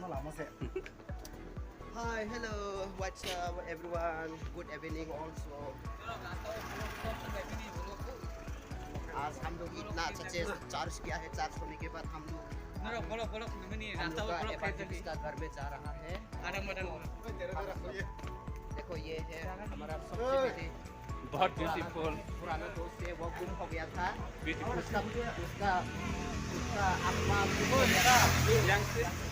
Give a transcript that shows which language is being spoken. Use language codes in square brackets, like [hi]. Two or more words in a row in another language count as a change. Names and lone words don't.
[en] Hi, hello, what's up everyone? Good evening also. [hi] आज हम लोग इतना अच्छे से चार्ज किया है, चार्ज होने के बाद हम लोग घर में जा रहा है। देखो ये है हमारा सबसे बहुत ब्यूटीफुल पुराना दोस्त है, वो गुम हो गया था। ब्यूटीफुल उसका आत्मा yang sih